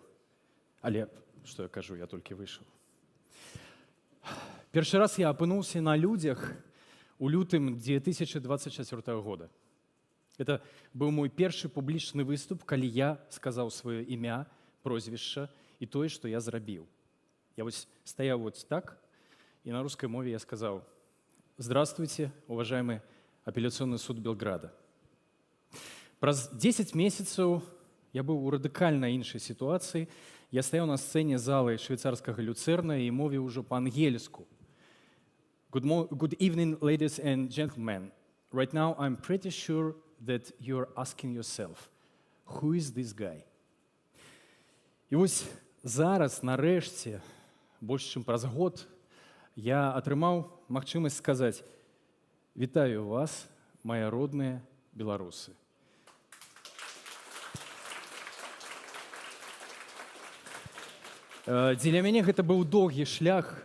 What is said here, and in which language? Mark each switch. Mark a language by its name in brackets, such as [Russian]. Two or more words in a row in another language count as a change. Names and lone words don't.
[Belarusian] Але, што я кажу, я толькі выйшаў. Першы раз я апынуўся на людзях у лютым 2024 года. Это быў мой першы публічны выступ, калі я сказаў сваё імя, прозвішча і тое, што я зрабіў. Я вось стаяў вот так, і на рускай мове я сказаў: [Russian] «Здравствуйте, уважаемый апелляционный суд Белграда». [Belarusian] Праз 10 месяцаў я быў у радыкальна іншай сітуацыі. Я стаяў на сцэне залы швейцарскага люцэрна і мовіў ужо па-ангельску. [English] Good evening, ladies and gentlemen. Right now I'm pretty sure that you're asking yourself, who is this guy? [Belarusian] І вось зараз, нарэшце, больш чым праз год, я атрымаў магчымасць сказаць: «Вітаю вас, мае родныя беларусы». Дзеля мяне гэта быў доўгі шлях.